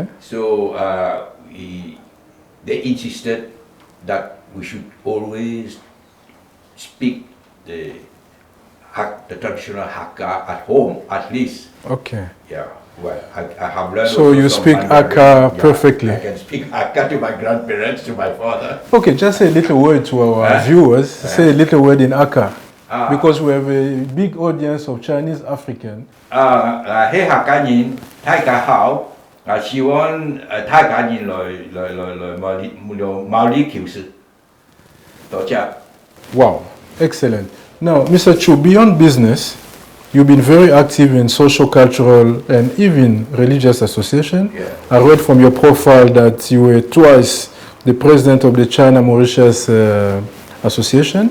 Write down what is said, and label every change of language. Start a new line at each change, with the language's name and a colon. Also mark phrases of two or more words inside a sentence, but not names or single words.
English: So they insisted that we should always speak the traditional Hakka at home, at least. Okay. Yeah. Well, I have learned. So you speak Hakka perfectly. I can speak Hakka to my grandparents, to my father. Okay, just say a little word to our viewers. Say a little word in Hakka. Because we have a big audience of Chinese African.
Hakka Chinese: He Hakka yin, Thai Ka Hao, She won Thai Ka yin 毛里求斯.
English: Wow, excellent. Now, Mr. Chu, beyond business, you've been very active in social, cultural, and even religious association. Yeah. I read from your profile that you were twice the president of the China-Mauritius Association.